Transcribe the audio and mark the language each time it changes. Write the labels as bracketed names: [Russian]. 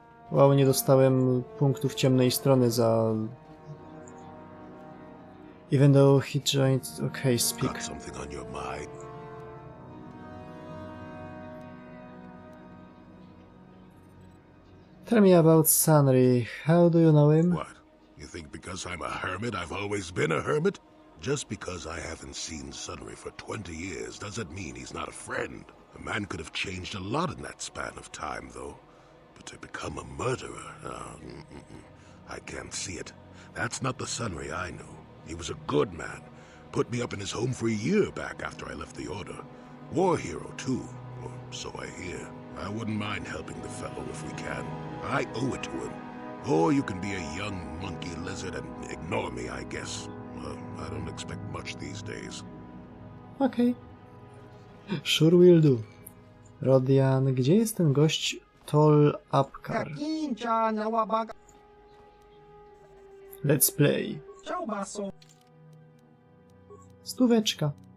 [Polish] Wow, nie dostałem punktów ciemnej strony za... [English] Even though he joined... Okay, speak. Got something on your mind? Tell me about Sunry. How do you know him? What? You think because I'm a hermit, I've always been a hermit? Just because I haven't seen Sunry for 20 years doesn't mean he's not a friend. A man could have changed a lot in that span of time, though. But to become a murderer, I can't see it. That's not the Sunry I knew. He was a good man. Put me up in his home for a year back after I left the Order. War hero, too. Or so I hear. I wouldn't mind helping the fellow if we can. I owe it to him. Or you can be a young monkey lizard and ignore me, I guess. Well, I don't expect much these days. Okay. Sure will do. [Polish] Rodian, gdzie jest ten gość Tol Apkar? Kakincha na wabaga. [English] Let's play. Chaubaso. 100.